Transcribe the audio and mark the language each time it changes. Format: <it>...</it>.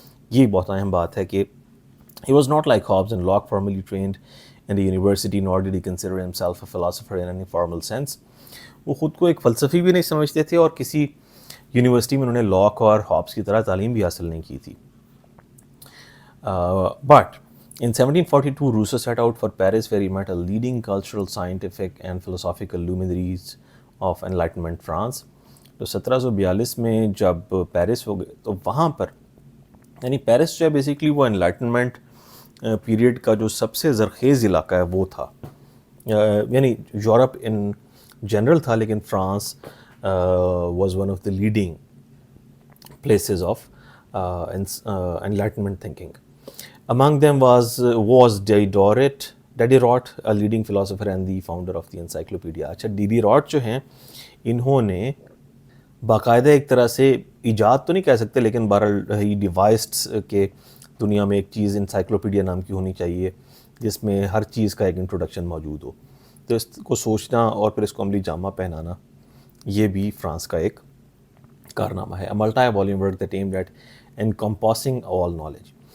<ur>یہ بہت اہم بات ہے کہ</ur> <en>he was not like Hobbes and Locke formally trained in the university, nor did he consider himself a philosopher in any formal sense.</en> <ur>وہ خود کو ایک فلسفی بھی نہیں سمجھتے تھے اور کسی یونیورسٹی میں انہوں نے لاک اور ہابس کی طرح تعلیم بھی حاصل نہیں کی تھی.</ur> <en>But in 1742, Rousseau set out for Paris, where he met a leading cultural, scientific and philosophical luminaries of Enlightenment France.</en> <ur>تو 1742 میں جب پیرس ہو گئے تو وہاں پر یعنی پیرس جو ہے بیسیکلی وہ انلائٹنمنٹ پیریڈ کا جو سب سے زرخیز علاقہ ہے وہ تھا. یعنی یورپ ان جنرل تھا لیکن</ur> <en>France was one of the leading places of Enlightenment thinking. Among them was Diderot, a leading philosopher and the founder of the encyclopedia.</en> <ur>اچھا ڈیڈیروٹ جو ہیں انہوں نے باقاعدہ ایک طرح سے ایجاد تو نہیں کہہ سکتے لیکن بہرحال ہی ڈیوائسڈ کہ دنیا میں ایک چیز انسائکلوپیڈیا نام کی ہونی چاہیے جس میں ہر چیز کا ایک انٹروڈکشن موجود ہو. تو اس کو سوچنا اور پھر اس کو عملی جامہ پہنانا یہ بھی فرانس کا ایک کارنامہ ہے.</ur> <en>A multi-volume work that aimed at encompassing all knowledge.</en>